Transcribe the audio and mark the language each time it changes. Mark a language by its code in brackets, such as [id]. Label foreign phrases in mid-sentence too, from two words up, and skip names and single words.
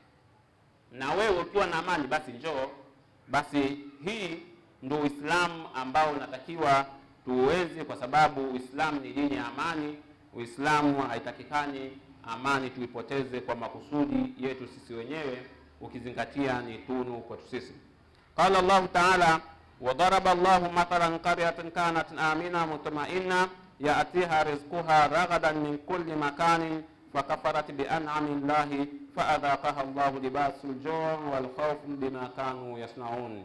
[sw] Na wewe ukiwa na amani basi njoo. Basi hii ndio Uislamu ambao unatakiwa tuweze, kwa sababu Uislamu ni dini ya amani. Uislamu haitakikani amani tuipoteze kwa makusudi yetu sisi wenyewe, ukizingatia ni tunu kwetu sisi. [ar] قال الله تعالى وضرب الله مثلا قرية كانت آمنة مطمئنة يأتيها رزقها رغدا من كل مكان فكفرت بأنعم الله فأذاقها الله لباس الجوع والخوف بما كانوا يصنعون.